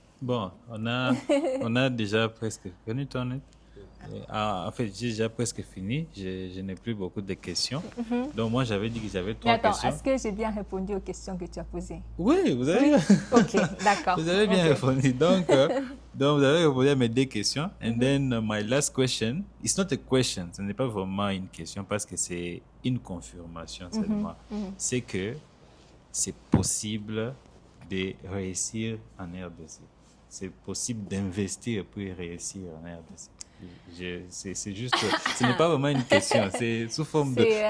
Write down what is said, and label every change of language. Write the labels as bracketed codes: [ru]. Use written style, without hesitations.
[fr] Bon, on a déjà presque... En fait, j'ai déjà presque fini. Je n'ai plus beaucoup de questions. Donc, moi, j'avais dit que j'avais 3 questions. Est-ce que j'ai bien répondu aux questions que tu as posées? Oui, vous avez... OK, d'accord. Vous avez bien répondu. Donc, vous avez répondu à mes 2 questions. [en] And then, my last question, it's not a question. [fr] Ce n'est pas vraiment une question parce que c'est une confirmation seulement. C'est que c'est possible de réussir en RDC. C'est possible d'investir pour réussir en RDC. C'est juste, ce n'est pas vraiment une question, c'est sous forme de...